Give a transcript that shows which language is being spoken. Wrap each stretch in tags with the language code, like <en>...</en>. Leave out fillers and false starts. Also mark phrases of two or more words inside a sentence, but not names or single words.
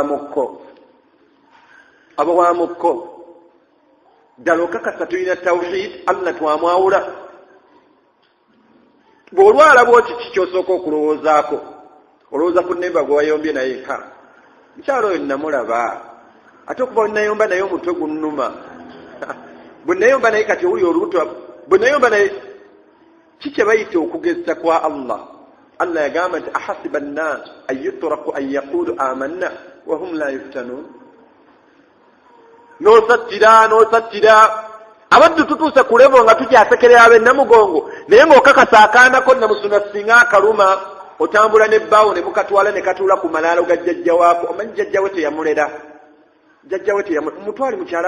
<lg>wa mukko ddala okakasa tulina tawhid Allah twamwawula bw'olwala bwoti kikyosooka okulowoozaako olowooza ku nnemba gwe wayombye naye nka mukyalo oyo namulaba ate okuba nayomba naye omutwe gunnuma bwe nayomba naye kati owuli olubuto bwe nayomba naye kikye bayita okugezesa kwa Allah yagamba nti</lg> <ar>أحسب الناس أن يتركوا أن يقولوا آمنا وهم لا يفتنون</ar> <lg>n'osattira abaddu tutuuse ku levo nga tukyasekerera abennamugongo naye ng'okakasa akaanako namusuna singa akaluma otambula n'ebbaawo ne mukatwala ne katuula ku malaalo ga jjajja waako omanyi jjajjawe teyamulera mutwali mukyala</lg>